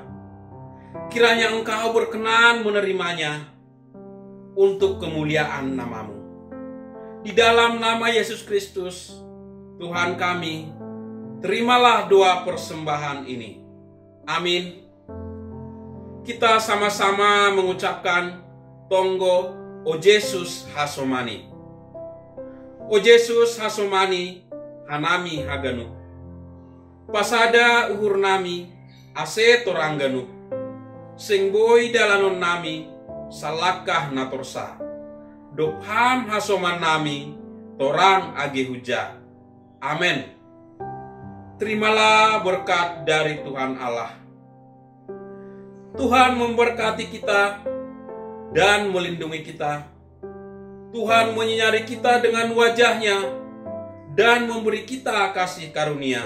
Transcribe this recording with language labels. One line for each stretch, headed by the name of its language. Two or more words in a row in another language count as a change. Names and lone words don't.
Indonesian: Kiranya Engkau berkenan menerimanya untuk kemuliaan nama-Mu. Di dalam nama Yesus Kristus, Tuhan kami, terimalah doa persembahan ini. Amin. Kita sama-sama mengucapkan
Batak Simalungun: Tonggo O Yesus Hasomani. O Yesus Hasomani Hanami Haganu. Pasada uhur nami ase torangganu. Sing boy dalanon nami salakah natorsa. Dopham hasoman nami torang age huja.
Indonesian: Amin. Terimalah berkat dari Tuhan Allah. Tuhan memberkati kita dan melindungi kita. Tuhan menyinari kita dengan wajah-Nya dan memberi kita kasih karunia.